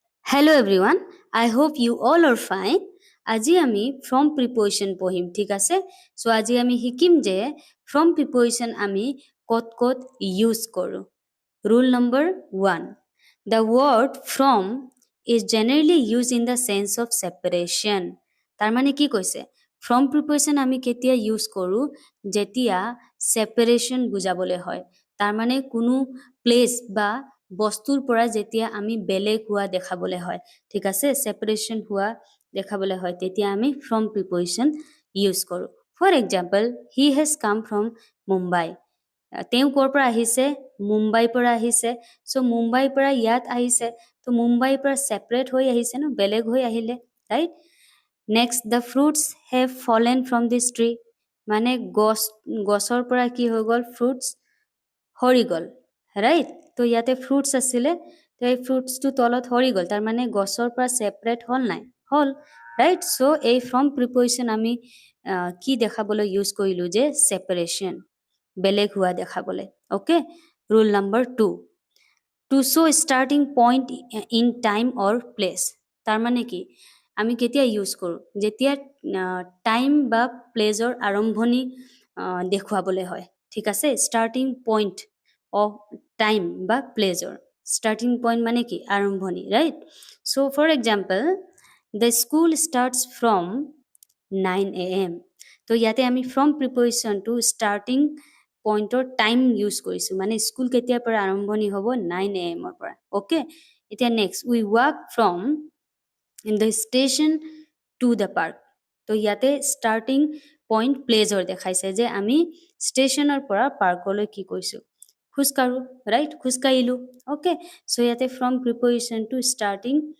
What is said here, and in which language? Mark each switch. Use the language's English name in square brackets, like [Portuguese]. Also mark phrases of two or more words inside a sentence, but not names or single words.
[English] Hello everyone, I hope you all are fine. [Assamese] আজি আমি [English] from preposition [Assamese] পঢ়িম ঠিক আছে সো আজি আমি শিকিম যে [English] from preposition [Assamese] আমি কত কত ইউজ কৰো [English] Rule number 1. The word from is generally used in the sense of separation. [Assamese] তাৰ মানে কি কৈছে [English] from preposition [Assamese] আমি কেতিয়া ইউজ কৰো যেতিয়া separation বুজাবলৈ হয় তাৰ মানে কোনো প্লেস বা বস্তুৰ পৰা যেতিয়া আমি বেলেগ হোৱা দেখাবলৈ হয় ঠিক আছে সেপাৰেশন হোৱা দেখাবলৈ হয় তেতিয়া আমি [English] from preposition [Assamese] ইউজ কৰো [English] for example he has come from Mumbai [Assamese] তেওঁ কৰ পৰা আহিছে মুম্বাইৰ পৰা আহিছে সো মুম্বাইৰ পৰা ইয়াত আহিছে তো মুম্বাইৰ পৰা সেপাৰেট হৈ আহিছে ন বেলেগ হৈ আহিলে [English] right next the fruits have fallen from this tree [Assamese] মানে গছৰ পৰা কি হৈ গল fruits হৰি গল ৰাইট তো ইয়াতে fruits আছিলে তো এই fruits টো তলত হৰি গল তাৰ মানে গছৰ পৰা সেপাৰেট হল নাই হল ৰাইট সো এই [English] from preposition [Assamese] আমি কি দেখাবলৈ ইউজ কৰিলো যে separation বেলেগ হোৱা দেখাবলৈ ওকে [English] rule number 2 to show starting point in time or place [Assamese] তাৰ মানে কি আমি কেতিয়া ইউজ কৰো যেতিয়া টাইম বা প্লেজৰ আৰম্ভণি দেখুৱাবলৈ হয় ঠিক আছে [English] starting point of time [Assamese] বা [English] প্লেজৰ starting point [Assamese] মানে কি আৰম্ভণি [English] right so for example the school starts from 9 am [Assamese] তো ইয়াতে আমি [English] from preposition to starting [Assamese] পইণ্টৰ টাইম ইউজ কৰিছো মানে স্কুল কেতিয়াৰ পৰা আৰম্ভণি হ'ব 9 am ৰ পৰা ওকে এতিয়া নেক্সট [English] we walk from in the station to the park [Assamese] তো ইয়াতে [English] starting point [Assamese] প্লেজৰ দেখাইছে যে আমি ষ্টেচনৰ পৰা পাৰ্কলৈ কি কৰিছো খোজকাঢ়ো ৰাইট খোজকাঢ়িলো ওকে চ' ইয়াতে [English] from preposition to starting